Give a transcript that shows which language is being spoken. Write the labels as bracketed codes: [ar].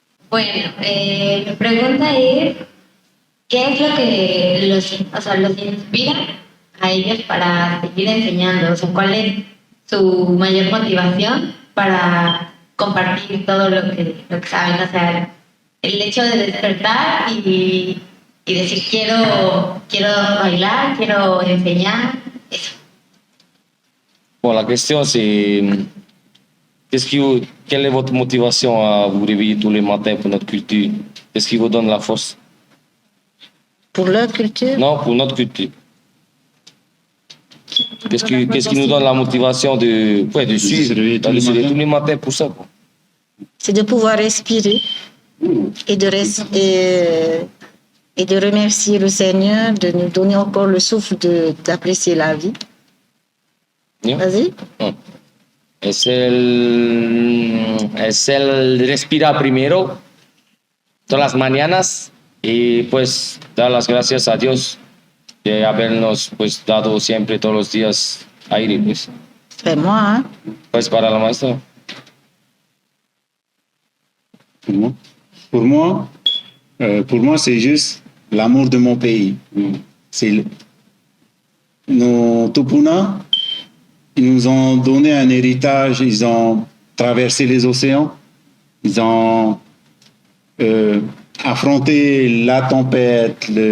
[es] Bueno, mi pregunta es, ¿qué es lo que los inspira a ellos para seguir enseñando? O sea, ¿cuál es su mayor motivación para compartir todo lo que saben? O sea, el hecho de despertar y decir, quiero bailar, quiero enseñar, eso. [fr] Bon, la question c'est quelle est votre motivation à vous réveiller tous les matins pour notre culture? Qu'est-ce qui vous donne la force? Pour leur culture. Non, pour notre culture. Qu'est-ce qui nous donne la motivation de suivre, d'aller se lever tous les matins pour ça? Quoi. C'est de pouvoir respirer et de remercier le Seigneur de nous donner encore le souffle d'apprécier la vie. [en] Yeah. [fr] Vas-y. [es] Es el respirar primero todas las mañanas y pues dar las gracias a Dios de habernos pues dado siempre todos los días aire pues. [fr] Moi, hein? [es] Pues para la maestra. [fr] Pour moi, c'est juste l'amour de mon pays. C'est nos Tupuna. Ils nous ont donné un héritage, ils ont traversé les océans, ils ont affronté la tempête,